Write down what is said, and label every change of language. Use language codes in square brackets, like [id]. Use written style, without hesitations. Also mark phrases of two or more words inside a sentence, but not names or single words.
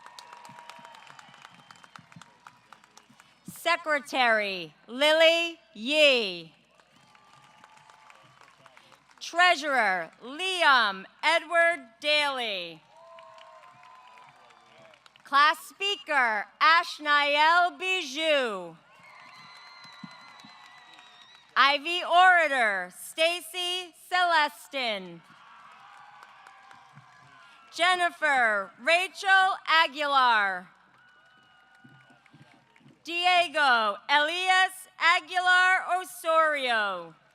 [en] Secretary, Lily Yee. Treasurer, Liam Edward Daly. Class Speaker, Ashnael Bijou. Ivy Orator, Stacy Celestin. Jennifer Rachel Aguilar. Diego Elias Aguilar Osorio.